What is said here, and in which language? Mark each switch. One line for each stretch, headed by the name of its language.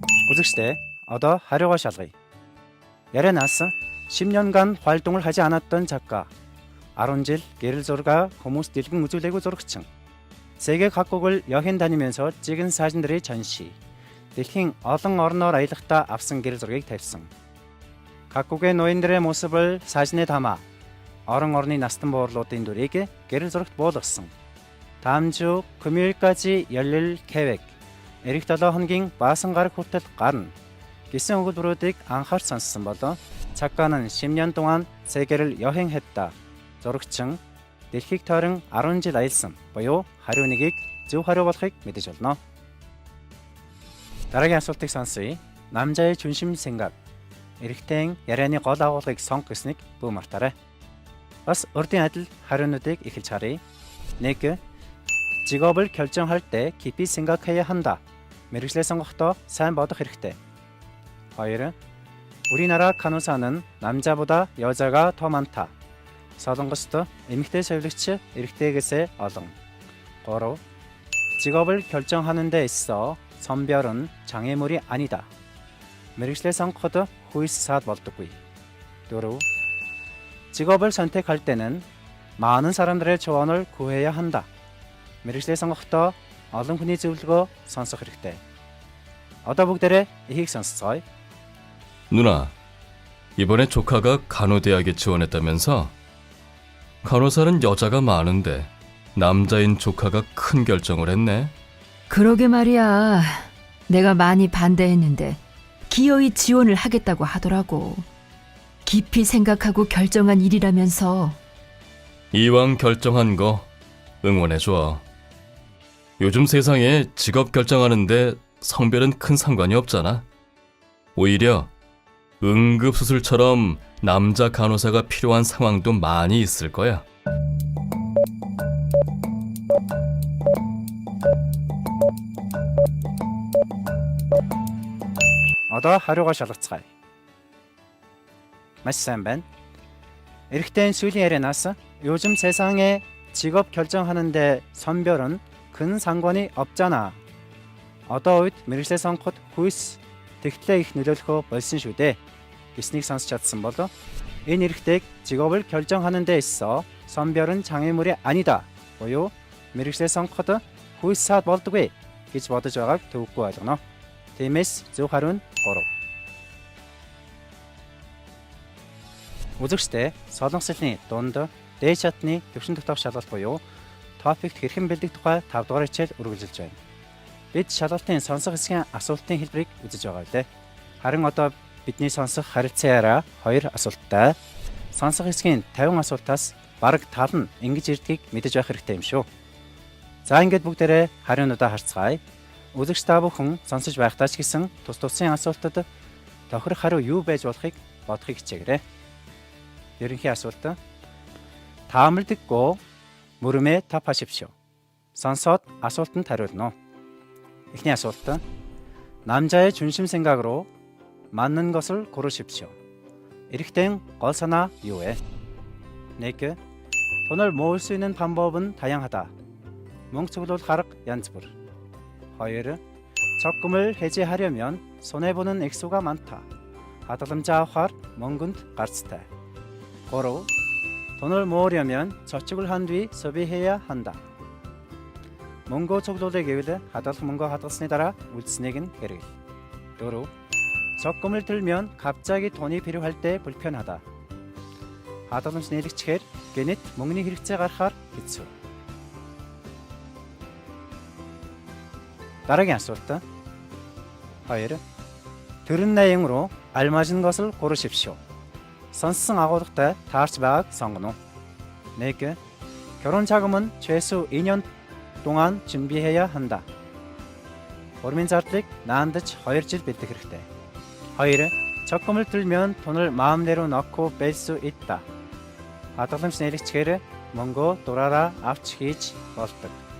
Mongolian: үзэгчдээ одоо хариугаа шалгая. ярианаас
Korean: 10년간 활동을 하지 않았던 작가,
Mongolian: 10질 гэрэл зураг хүмүүс дэлгэн үзүүлээгүй зурагчин,
Korean: 세계 각국을 여행 다니면서 찍은 사진들의 전시,
Mongolian: дэлхийн олон орноор аялахдаа авсан гэрэл зургийг тавьсан.
Korean: 각국의 노인들의 모습을 사진에 담아
Mongolian: орон орны настан буурлуудын дүрийг гэрэл зурагт буулгасан.
Korean: 다음 주 금요일까지 열릴 계획.
Mongolian: эх 7 хоногийн баасан гараг хүртэл гарна гэсэн өгүүлбэрүүдийг анхаарч сонссон бол
Korean: 작가는 10년 동안 세계를 여행했다.
Mongolian: зурагчин дэлхийг тойрон 10 жил аялсан буюу хариу нэгийг зөв хариу болохыг мэдэж болно. дараагийн асуултыг сонсъё.
Korean: 남자의 중심 생각.
Mongolian: эрэгтэй ярианы гол агуулгыг сонг гэснийг бүү мартаарай. Бас урдын адил хариунуудыг эхэлж харъя. 1.
Korean: 직업을 결정할 때 깊이 생각해야 한다.
Mongolian: мэргэжлээ сонгохдоо сайн бодох хэрэгтэй. 2.
Korean: 우리나라 간호사는 남자보다 여자가 더 많다.
Mongolian: солонгост эмэгтэй совилогч эрэгтэйгээс олон. 3.
Korean: 직업을 결정하는 데 있어 선별은 장애물이 아니다.
Mongolian: мэргэжлээ сонгоход хүйс саад болдоггүй. 4.
Korean: 직업을 선택할 때는 많은 사람들의 조언을 구해야 한다.
Mongolian: мэргэжлээ сонгохдоо олон хүний зөвлөгөө сонсох хэрэгтэй. Одоо бүгдээрээ ихийг сонсцгоё.
Korean: 누나, 이번에 조카가 간호대학에 지원했다면서? 간호사는 여자가 많은데 남자인 조카가 큰 결정을 했네. 그러게 말이야. 내가 많이 반대했는데 기어이 지원을 하겠다고 하더라고. 깊이 생각하고 결정한 일이라면서. 이왕 결정한 거 응원해줘. 요즘 세상에 직업 결정하는데 성별은 큰 상관이 없잖아. 오히려 응급수술처럼 남자 간호사가 필요한 상황도 많이 있을 거야.
Mongolian: Одоо хариугаа шалгацгаая. Маш сайн байна. эрэгтэй сүүлийн ярианаас
Korean: 요즘 세상에 직업 결정하는데 선별은 큰 상관이 없잖아.
Mongolian: Одоо үед мэргэжлээ сонгоход хүйс тэгтлээ их нөлөөлөхөө болсон шүү дээ. Гэснийг сонсч чадсан болов? Энэ эрэгтэйг
Korean: 직업을 결정하는 데 있어 선별은 장애물이 아니다.
Mongolian: буюу мэргэжлээ сонгоход хүйс саад болдоггүй гэж бодож байгааг төвөггүй ойлгоно. Тиймээс зөв хариу нь 3. Үзэгчдээ солонгослын дунд дээд шатны төвшин дотоох шалгалт буюу топикт хэрхэн бэлдэх тухай 5 дугаар хичээл үргэлжилж байна. Бид шалгалтын сонсох хэсгийн асуултын хэлбэрийг үзэж байгаа билээ. Харин одоо бидний сонсох харилцаааараа 2 асуулттай. Сонсох хэсгийн 50 асуултаас бараг тал нь ингэж ирдгийг мэдэж байх хэрэгтэй юм шүү. За ингээд бүгдээрээ хариунуудаа харцгаая. Үзэгч та бүхэн сонсож байхдаа ч гэсэн тус тусын асуултад тохирох хариу юу байж болохыг бодохыг хичээгээрэй. ерөнхий асуулт. Таамал
Korean: 듣고 물음에 답하십시오.
Mongolian: сонсоод асуултанд хариулно. эхний асуулт.
Korean: 남자의 중심 생각으로 맞는 것을 고르십시오.
Mongolian: эрэгтэй гол санаа юу вэ? 1.
Korean: 돈을 모을 수 있는 방법은 다양하다.
Mongolian: мөнгө цуглуулах арга янз бүр. 2.
Korean: 적금을 해지하려면 손해보는 액수가 많다.
Mongolian: хадгаламжаа авахаар мөнгөнд гарцтай. 3.
Korean: 돈을 모으려면 저축을 한 뒤 소비해야 한다.
Mongolian: мөнгөө цуглуулъя гэвэл хадгалах мөнгөө хадгалсны дараа үлдснэг нь хэрэг. 4.
Korean: 적금을 들면 갑자기 돈이 필요할 때 불편하다.
Mongolian: хадгаламж нийлэгчээр гэнэт мөнгөний хэрэгцээ гарахаар хэцүү. дараагийн асуулт. 2.
Korean: 들은 내용으로 알맞은 것을 고르십시오.
Mongolian: сонссон агуулгатай таарч байгааг сонгоно. 1.
Korean: 결혼 자금은 최소 2년 동안 준비해야 한다.
Mongolian: урмын зардлыг наандаж 2 жил бэлдэх хэрэгтэй. 2.
Korean: 적금을 들면 돈을 마음대로 넣고 뺄 수 있다.
Mongolian: хадгаламж нийлэгчээр мөнгөө дураараа авч хийж болдог.